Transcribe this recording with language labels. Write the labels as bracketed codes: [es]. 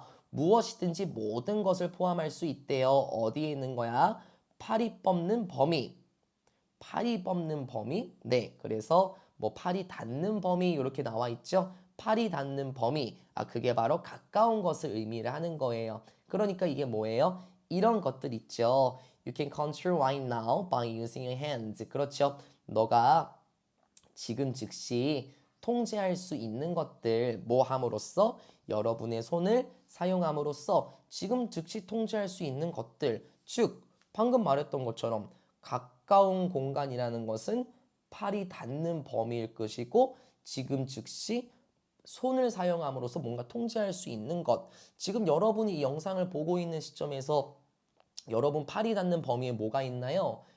[ko] 무엇이든지 모든 것을 포함할 수 있대요. 어디에 있는 거야? 팔이 뻗는 범위. 팔이 뻗는 범위? 네, 그래서 뭐 팔이 닿는 범위 이렇게 나와 있죠. 팔이 닿는 범위. 그게 바로 가까운 것을 의미를 하는 거예요. 그러니까 이게 뭐예요? 이런 것들 있죠. [en] You can control right now by using your hands. [ko] 그렇죠. 너가 지금 즉시 통제할 수 있는 것들 뭐 함으로써 여러분의 손을 사용함으로써 지금 즉시 통제할 수 있는 것들 즉 방금 말했던 것처럼 가까운 공간이라는 것은 팔이 닿는 범위일 것이고 지금 즉시 손을 사용함으로써 뭔가 통제할 수 있는 것 지금 여러분이 이 영상을 보고 있는 시점에서 여러분 팔이 닿는 범위에 뭐가 있나요?